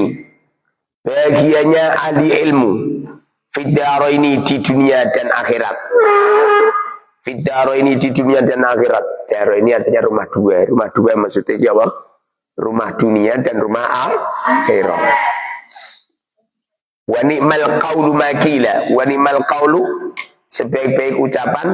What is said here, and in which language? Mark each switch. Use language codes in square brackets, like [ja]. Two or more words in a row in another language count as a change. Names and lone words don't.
[id] Bahagianya ahli ilmu [ar] في الدارين [id] di dunia dan akhirat. [ar] في الدارين [id] di dunia dan akhirat. Daro ini artinya rumah dua. Rumah dua maksudnya apa? Rumah dunia dan rumah akhirat. [ar] ونعم القول ما قيل. ونعم القول [id] sebaik-baik ucapan.